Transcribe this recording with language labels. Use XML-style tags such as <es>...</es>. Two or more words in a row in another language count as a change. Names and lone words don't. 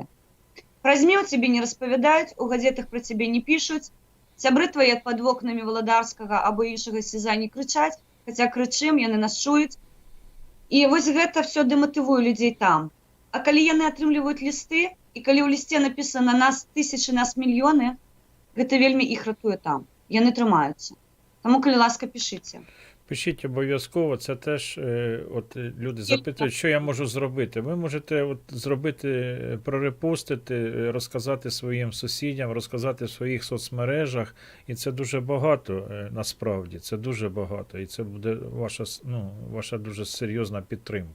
<be>Пра ЗМІ ў цябе не распавядаюць, у газетах пра цябе не пішуць, сябры твае пад вокнамі Валадарскага або іншага СІЗА не крычаць, хаця крычым, яны нас чуюць. І вось гэта все дэматывуе людзей там. А калі яны атрымліваюць лісты, і калі ў лісце напісана нас тысячы, нас мільёны, гэта вельмі іх ратуе там. Яны трымаюцца. Таму, калі ласка, пішыце.</be> <uk>Пишіть обов'язково, це теж от люди запитують, що я можу зробити. Ви можете от зробити, прорепостити, розказати своїм сусідям, розказати в своїх соцмережах, і це дуже багато, насправді, це дуже багато, і це буде ваша дуже серйозна підтримка.</uk>